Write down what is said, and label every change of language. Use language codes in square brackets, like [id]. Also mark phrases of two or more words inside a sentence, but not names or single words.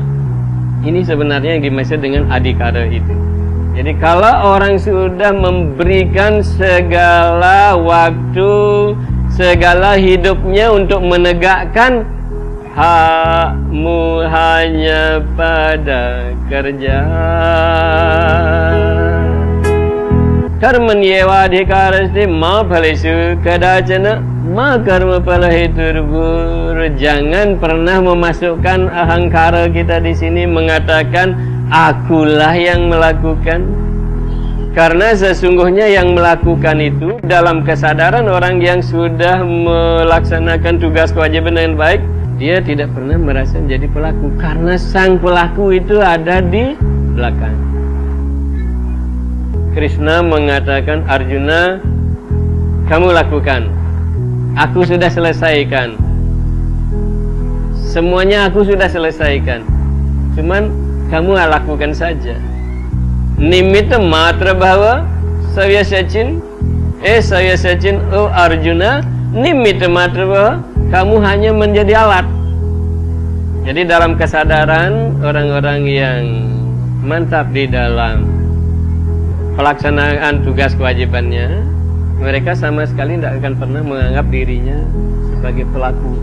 [id] Ini sebenarnya yang dimaksud dengan adhikara itu. Jadi kalau orang sudah memberikan segala waktu, segala hidupnya untuk menegakkan hakmu hanya pada kerja, [sa] karmanyewa adhikarasti ma phalesu kadacana ma karma phalaheturbur. [id] Jangan pernah memasukkan ahangkara kita di sini mengatakan akulah yang melakukan, karena sesungguhnya yang melakukan itu dalam kesadaran orang yang sudah melaksanakan tugas kewajiban dengan baik, dia tidak pernah merasa menjadi pelaku, karena sang pelaku itu ada di belakang. Krishna mengatakan, Arjuna, kamu lakukan, aku sudah selesaikan, semuanya aku sudah selesaikan, cuman kamu lakukan saja. [sa] Nimitta matra bhava savya sachin, oh Arjuna, nimitta matra bhava, [id] kamu hanya menjadi alat. Jadi dalam kesadaran orang-orang yang mantap di dalam pelaksanaan tugas kewajibannya, mereka sama sekali tidak akan pernah menganggap dirinya sebagai pelaku.